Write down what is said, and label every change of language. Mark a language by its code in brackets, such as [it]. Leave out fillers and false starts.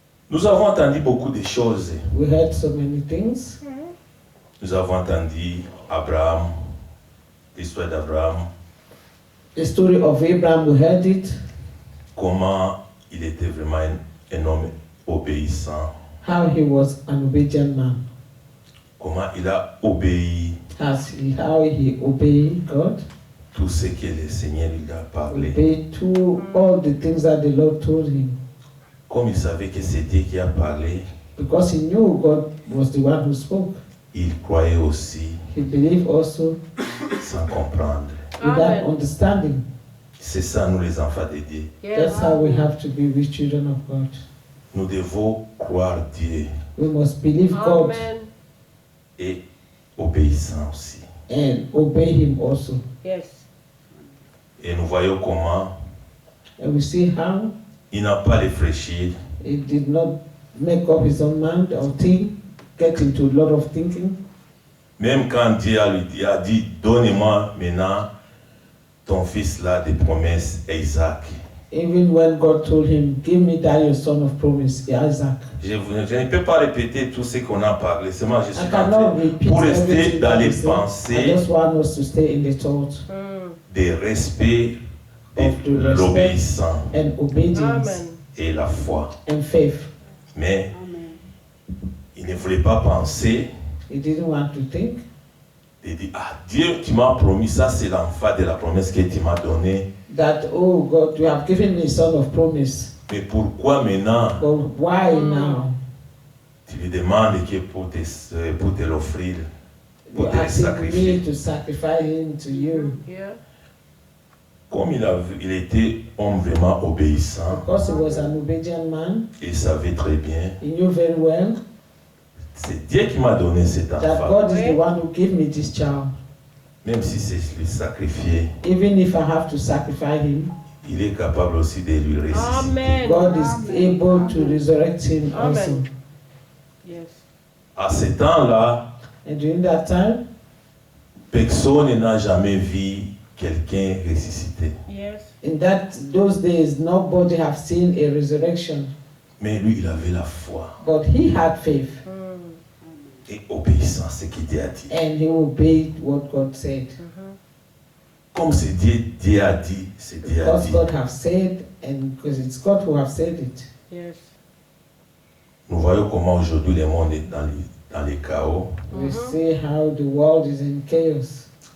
[fr] Nous avons entendu beaucoup de choses. [en] We heard so many things. [fr] Nous avons entendu Abraham, l'histoire d'Abraham, [en] The story of Abraham, we heard it. [fr] comment il était vraiment un homme obéissant, [en] How he was an obedient man. [fr] comment il a obéi [en] How he obeyed God. [fr] tout ce que le Seigneur lui a parlé. [en] Obeyed to all the things that the Lord told him. [fr] Comme il savait que c'est Dieu qui a parlé, [en] Because he knew God was the one who spoke. [fr] il croyait aussi [en] He believed also [fr] sans comprendre. [en] without Amen. understanding. [fr] C'est ça, nous les enfants de Dieu. Yes. [en] That's how we have to be with children of God. [fr] Nous devons croire Dieu [en] We must believe God Amen. [fr] et obéissant aussi. [en] and obey Him also. Yes. [fr] Et nous voyons comment [en] And we see how [fr] il n'a pas réfléchi, [en] he did not make up his own mind or think, get into a lot of thinking. [fr] même quand Dieu a dit, donne-moi maintenant ton fils là des promesses, Isaac. [en] Even when God told him, give me that your son of promise, Isaac. [fr] Je ne peux pas répéter tout ce qu'on a parlé, seulement je [en] I [fr] suis [en] cannot [fr] en train [en] repeat [fr] pour rester [en] everything [fr] dans [en] that [fr] les [en] he said. I [fr] pensées [en] just want us to stay in the thought [fr] des respects, [en] Of the [fr] de [en] respect. [fr] l'obéissance [en] and obedience Amen. [fr] et la foi. [en] and faith. [fr] Mais il ne voulait pas penser [en] He didn't want to think [fr] et dire, ah Dieu, tu m'as promis, ça c'est l'enfant de la promesse que tu m'as donnée. [en] that, oh God, you have given me son of promise. [fr] Mais pourquoi maintenant [en] But why now? [fr] tu lui demandes que pour te l'offrir, pour [en] You're [fr] te le [en] asking [fr] sacrifier? [en] me to sacrifice him to you. Yeah. [fr] Comme il était homme vraiment obéissant, [en] Because he was an obedient man, [fr] il savait très bien, [en] he knew very well [fr] c'est Dieu qui m'a donné cet [en] that [fr] enfant. [en] God is the one who gave me this child. [fr] Même si c'est lui sacrifier, [en] Even if I have to sacrifice him, [fr] il est capable aussi de lui ressusciter. Amen. [en] God is able to resurrect him also. Amen. Yes. [fr] À ce temps-là, [en] And during that time, [fr] personne n'a jamais vu quelqu'un ressuscité. Yes. [en] in those days, nobody have seen a resurrection, [fr] Mais lui, il avait la foi [en] but he had faith [fr] et obéissance à ce qu'il Dieu a dit. [en] and he obeyed what God said. [fr] Comme c'est Dieu a dit, c'est Dieu a [en] Because [fr] dit. [en] God have said, and because it's God who have said it. Yes. [fr] Nous voyons comment aujourd'hui le monde est dans les chaos. [en] We see how the world is in chaos.